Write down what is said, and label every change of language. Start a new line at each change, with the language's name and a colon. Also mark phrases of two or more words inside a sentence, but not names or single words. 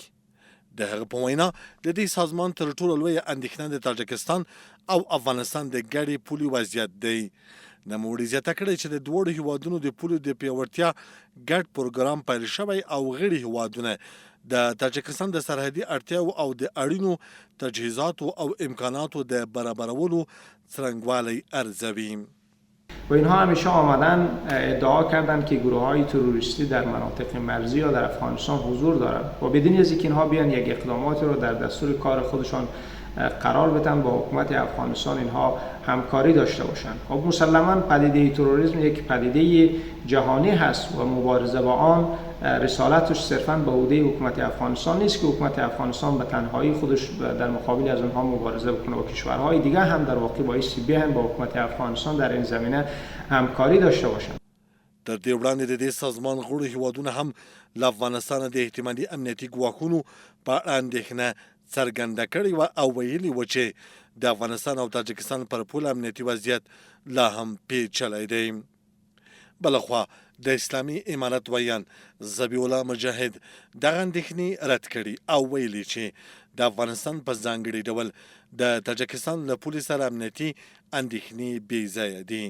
Pashto: د هغه په وینا د دې سازمان تر ټولو لویه اندېښنه د تاجکستان او افغانستان د ګډې پولې وضعیت دی. نوموړي زیاته کړې چې د دواړو هیوادونو د پولو د پیاوړتیا ګډ پروګرام پیل شوی او غړي هیوادونه د تاجکستان د سرحدي اړتیاو او د اړینو تجهیزاتو او امکاناتو د برابرولو څرنګوالی ارزوي.
Persian: و اینها همیشه آمدن ادعا کردند که گروه‌های تروریستی در مناطق مرزی یا در افغانستان حضور دارند و بدون از اینکه اینها بیان یک اقداماتی رو در دستور کار خودشان قرار بدن با حکومت افغانستان اینها همکاری داشته باشند. خب مسلماً پدیده تروریسم یک پدیده جهانی هست و مبارزه با آن رسالتش صرفاً به عهده حکومت افغانستان نیست که حکومت افغانستان به تنهایی خودش در مقابل از آنها مبارزه بکنه و کشورهای دیگه هم در واقع بایستی بیان با حکومت افغانستان در این زمینه همکاری داشته باشند.
Pashto: تر دې وړاندې د دې سازمان غړو هیوادونه هم له افغانستان د احتمالي امنیتي ګواښونو په اړه اندېښنه څرګنده کړې وه او ویلي و چې د افغانستان او تاجکستان پر پوله امنیتي وضعیت لا هم پیچلی دی. بلخوا د اسلامي امارت ویان ذبیح الله مجاهد دغه اندېښنې رد کړي او ویلي چې د افغانستان په ځانګړي ډول د تاجکستان له پولې سره امنیتي اندېښنې بې ځایه دي.